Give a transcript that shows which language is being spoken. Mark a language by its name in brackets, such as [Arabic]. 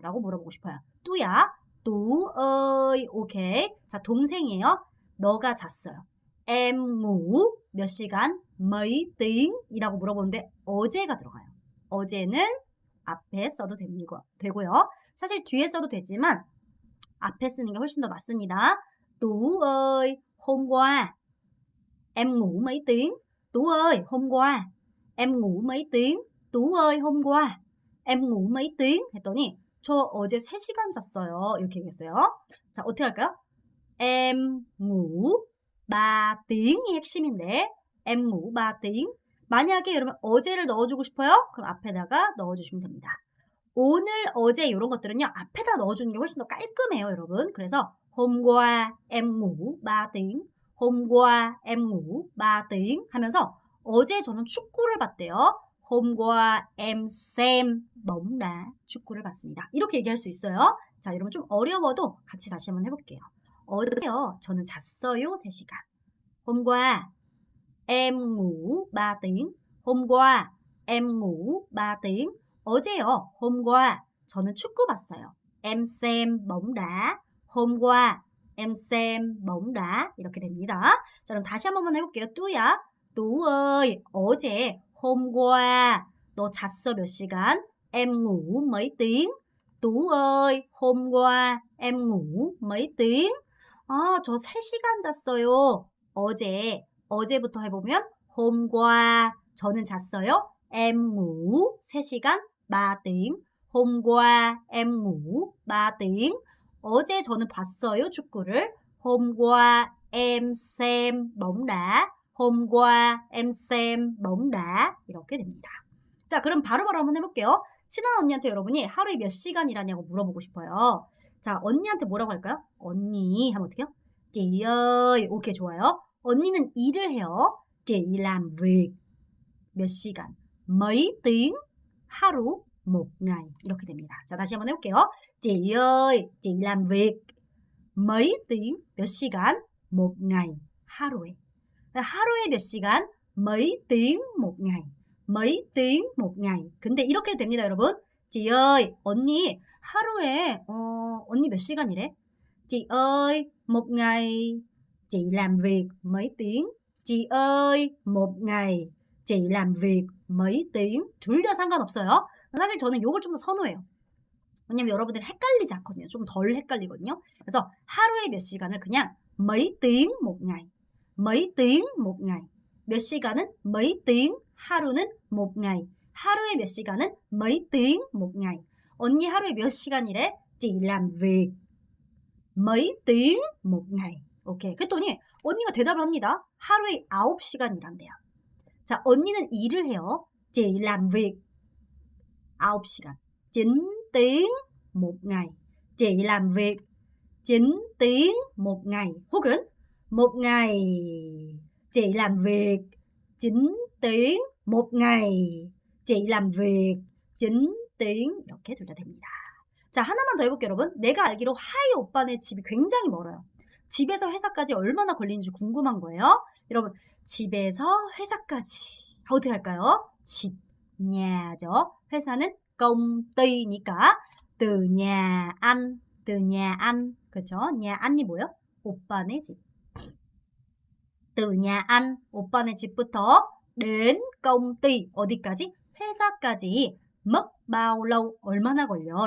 [Korean] 라고 물어보고 싶어요. 뚜야, 뚜 ơi, 오케이. 자, 동생이에요. 너가 잤어요. [Vietnamese] em ngủ [Korean] 몇 시간? [Vietnamese] mấy tiếng [Korean] 이라고 물어보는데 어제가 들어가요. 어제는 앞에 써도 되고요. 사실 뒤에 써도 되지만 앞에 쓰는 게 훨씬 더 맞습니다. [Vietnamese] Tú ơi, hôm qua em ngủ mấy tiếng? Tú ơi, hôm qua em ngủ mấy tiếng? Tú ơi, hôm qua em ngủ mấy tiếng? [Korean] 했더니 저 어제 3시간 잤어요. 이렇게 얘기했어요. 자, 어떻게 할까요? [Vietnamese] em ngủ 3tiếng [Korean] 이 핵심인데 [Vietnamese] em ngủ 3tiếng. [Korean] 만약에 여러분 어제를 넣어주고 싶어요? 그럼 앞에다가 넣어주시면 됩니다. 오늘, 어제 이런 것들은요. 앞에다 넣어주는 게 훨씬 더 깔끔해요, 여러분. 그래서 [Vietnamese] hôm qua em ngủ 3tiếng. hôm qua em ngủ 3tiếng [Korean] 하면서 어제 저는 축구를 봤대요. [Vietnamese] hôm qua em xem bóng đá. [Korean] 축구를 봤습니다. 이렇게 얘기할 수 있어요. 자, 여러분 좀 어려워도 같이 다시 한번 해볼게요. 어제요. 저는 잤어요. 3시간. [Vietnamese] hôm qua em ngủ 3 tiếng. hôm qua em ngủ 3 tiếng. [Korean] 어제요. [Vietnamese] hôm qua [Korean] 저는 축구 봤어요. [Vietnamese] em xem bóng đá. hôm qua em xem bóng đá. [Korean] 이렇게 됩니다. 자, 그럼 다시 한 번만 해볼게요. 뚜야, 뚜 ơi, 어제 [Vietnamese] hôm qua [Korean] 너 잤어 몇 시간? [Vietnamese] em ngủ mấy tiếng? 뚜 ơi, hôm qua em ngủ mấy tiếng? [Korean] 아, 저 3시간 잤어요. 어제부터 해보면 [Vietnamese] hôm qua [Korean] 저는 잤어요. [Vietnamese] em ngủ [Korean] 3시간 [Vietnamese] 3 tiếng. hôm qua em ngủ 3 tiếng. [Korean] 어제 저는 봤어요, 축구를. [Vietnamese] hôm qua em xem bóng đá. hôm qua em xem bóng đá. [Korean] 이렇게 됩니다. 자, 그럼 바로바로 한번 해볼게요. 친한 언니한테 여러분이 하루에 몇 시간 일하냐고 물어보고 싶어요. 자, 언니한테 뭐라고 할까요? 언니 하면 어떻게 해요? [Vietnamese] chị ơi. [Korean] 오케이, 좋아요. 언니는 일을 해요. [Vietnamese] chị làm việc [Korean] 몇 시간? [Vietnamese] mấy tiếng? [Korean] 하루, [Vietnamese] một ngày. [Korean] 이렇게 됩니다. 자, 다시 한번 해볼게요. [Vietnamese] chị ơi, chị làm việc mấy tiếng? [Korean] 몇 시간? [Vietnamese] một ngày. [Korean] 하루에. 하루에 몇 시간? [Vietnamese] mấy tiếng một ngày. mấy tiếng một ngày. [Korean] 근데 이렇게 됩니다, 여러분. Chị ơi, 언니 하루에 언니 몇 시간 일해? [Vietnamese] Chị ơi, một ngày chị làm việc mấy tiếng? Chị ơi, một ngày chị làm việc mấy tiếng? [Korean] 둘 다 상관없어요. 사실 저는 요걸 좀 더 선호해요. 왜냐면 여러분들이 헷갈리지 않거든요. 좀 덜 헷갈리거든요. 그래서 하루에 몇 시간을 그냥 [Vietnamese] mấy tiếng một ngày, mấy tiếng một ngày. [Korean] 몇 시간은 [Vietnamese] mấy tiếng, [Korean] 하루는 [Vietnamese] một ngày. [Korean] 하루에 몇 시간은 [Vietnamese] mấy tiếng một ngày. [Korean] 언니 하루에 몇 시간 일해? [Vietnamese] Chị làm việc mấy tiếng một ngày. [Korean] 오케이. 그랬더니 언니가 대답을 합니다. 하루에 9시간 일한대요. 자, 언니는 일을 해요. [Vietnamese] Chị làm việc [Korean] 9시간. [Vietnamese] 9 tiếng một ngày. Chị làm việc 9 tiếng một ngày. 혹은 một ngày chị làm việc 9 tiếng một ngày. chị làm việc 9 tiếng [Korean] 이렇게 둘 다 됩니다. 자, 하나만 더 해볼게요, 여러분. 내가 알기로 하이 오빠네 집이 굉장히 멀어요. 집에서 회사까지 얼마나 걸리는지 궁금한 거예요. 여러분, 집에서 회사까지 어떻게 할까요? 집, nhà 죠. 회사는 công ty니까 [Vietnamese] từ nhà anh, [Korean] 그렇죠? [Vietnamese] nhà an [Korean] 이 뭐예요? 오빠네 집. [Vietnamese] từ nhà anh, [Korean] 오빠네 집부터 [Vietnamese] đến công ty, [Korean] 어디까지? 회사까지 [Vietnamese] mất bao lâu, [Korean] 얼마나 걸려?